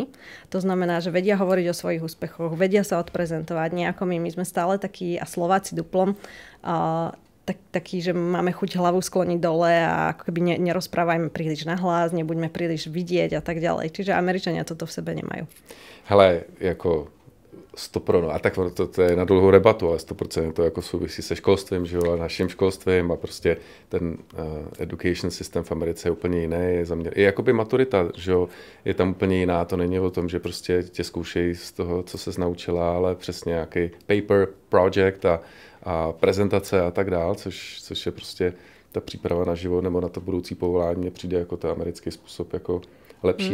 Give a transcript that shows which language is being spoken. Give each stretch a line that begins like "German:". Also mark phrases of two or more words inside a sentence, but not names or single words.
Slovak: To znamená, že vedia hovoriť o svojich úspechoch, vedia sa odprezentovať, nie ako my. My sme stále takí, a Slováci duplom, taký, že máme chuť hlavu skloniť dole a ako keby nerozprávajme príliš nahlas, nebuďme príliš vidieť a tak ďalej. Čiže Američania toto v sebe nemajú.
Czech: Hele, jako 100%. A tak to je na dlouhou debatu, ale 100% to jako souvisí se školstvím, že jo, a naším školstvím a prostě ten
English: education system
Czech: v Americe je úplně jiný. I jakoby maturita, že jo, je tam úplně jiná. To není o tom, že prostě tě zkoušejí z toho, co ses naučila, ale přesně nějaký paper, project a prezentace a tak dál, což je prostě ta příprava na život nebo na to budoucí povolání mě přijde jako ten americký způsob jako lepší.